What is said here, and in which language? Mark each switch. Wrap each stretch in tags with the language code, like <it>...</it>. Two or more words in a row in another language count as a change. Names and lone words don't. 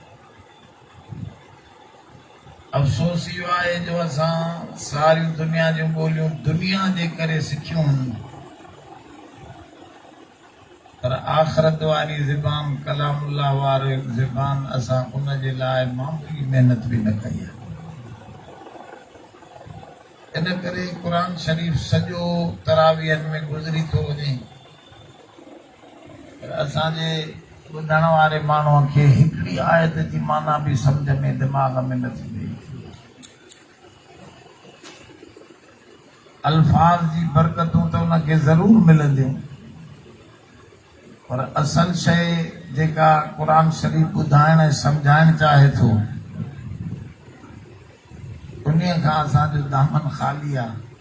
<sd>افسوس یہ ہے جو اساں ساری دنیا جو بولیوں دنیا دے کرے سکھیوں، پر آخرت واری زبان کلام اللہ واری زبان اساں ان جے لائے معمولی محنت بھی نہ کئی. इन करे क़ुरान शरीफ़ सॼो तरावीहनि में गुज़री थो वञे, पर असांजे ॿुधण वारे माण्हूअ खे हिकिड़ी आयत जी माना बि सम्झ में दिमाग़ में नथी थिए। अल्फाज़ जी बरकतूं त उनखे ज़रूर मिलंदियूं, पर असल शइ जेका क़ुरान शरीफ़ ॿुधाइण ऐं सम्झाइण चाहे थो, उन्हीअ खां असांजो दामन ख़ाली आहे।</sd>